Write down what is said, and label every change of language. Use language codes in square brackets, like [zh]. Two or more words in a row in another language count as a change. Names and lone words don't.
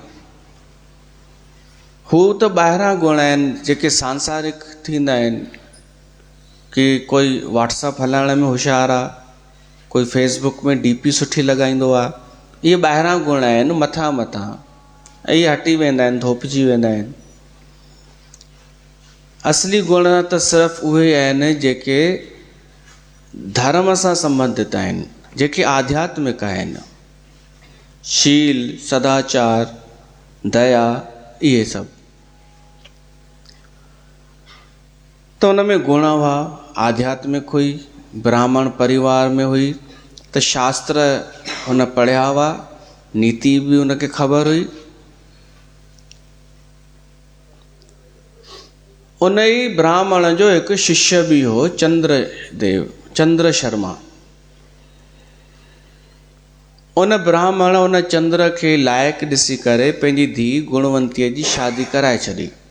[sd] हू त ॿाहिरां गुण आहिनि जेके सांसारिक थींदा आहिनि, कि कोई व्हाट्सअप हलाइण में होशियारु आहे, कोई फेसबुक में डीपी सुठी लॻाईंदो आहे। इहे ॿाहिरां गुण आहिनि, मथां ऐं इहे हटी वेंदा आहिनि, धोपिजी वेंदा आहिनि। असली गुण त सिर्फ़ु उहे आहिनि जेके धर्म सां संबंधित आहिनि, जेके आध्यात्मिक आहिनि। शील, सदाचार, दया, इहे सभु। त उन में गुण हुआ, आध्यात्मिक हुई, ब्राह्मण परिवार में हुई, त शास्त्र हुन पढ़िया हुआ, नीति भी उनखे ख़बर हुई। उन ई ब्राह्मण जो हिकु शिष्य बि हो, चंद्र शर्मा। उन ब्राह्मण उन चंद्र खे लाइक़ु ॾिसी करे पंहिंजी धीउ गुणवंतीअ जी शादी कराए छॾी।